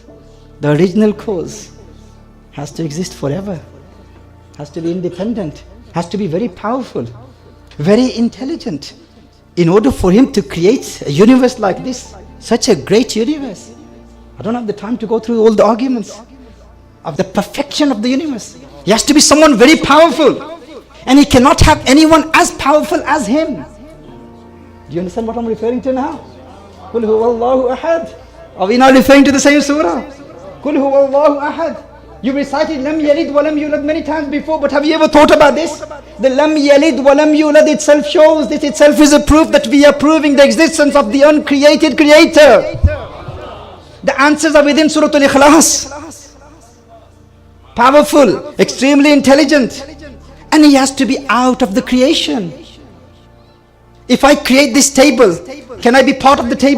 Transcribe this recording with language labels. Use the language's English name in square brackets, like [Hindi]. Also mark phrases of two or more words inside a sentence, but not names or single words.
[English] The original cause has to exist forever, has to be independent, has to be very powerful, very intelligent, in order for him to create a universe like this, such a great universe. I don't have the time to go through all the arguments of the perfection of the universe. He has to be someone very powerful, and he cannot have anyone as powerful as him. Do you understand what I'm referring to now? [Arabic] قل هو الله أحد. [English] Are we now referring to the same surah? [Arabic] قل هو الله أحد. [English] You recited [Arabic] لم يلد ولم يولد [English] many times before, but have you ever thought about this? The [Arabic] لم يلد ولم يولد [English] itself shows, this itself is a proof that we are proving the existence of the uncreated creator. The answers are within Surah Al-Ikhlas. Powerful, extremely intelligent, and he has to be out of the creation. If I create this table, can I be part of the table?